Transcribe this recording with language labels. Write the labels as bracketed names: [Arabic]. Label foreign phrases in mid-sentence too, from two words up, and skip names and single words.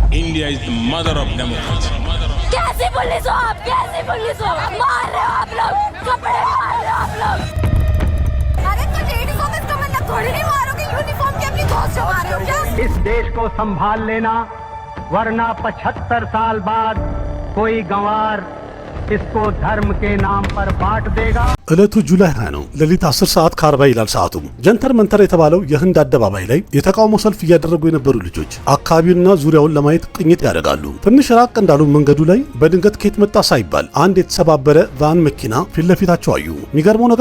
[English] India is the mother of democracy. [Hindi] कैसी पुलिस हो आप? कैसी पुलिस हो? मार रहे हो आप लोग, कपड़े मार रहे हो आप लोग। अरे तो लेडीज को इसका मतलब थोड़ी नहीं मारोगे, यूनिफॉर्म के अपनी दोस्त से मार रहे हो क्या? इस देश को संभाल लेना, वरना 75 साल बाद कोई गंवार इसको धर्म के नाम पर बांट देगा። [Amharic] እለቱ ጁላይ 20 ነው። ሌሊት 10 ሰዓት ከ40 ይላል ሰዓቱ። ጀንተር መንተር የተባለው የህንድ አደባባይ ላይ የተቃውሞ ሰልፍ እያደረጉ የነበሩ ልጆች አካባቢውንና ዙሪያውን ለማየት ቅኝት ያደርጋሉ። ትንሽ ራቅ እንዳሉ መንገዱ ላይ በድንገት ከየት መጣ ሳይባል አንድ የተሰባበረ ቫን መኪና ፊት ለፊታቸው አዩ። የሚገርመው ነገር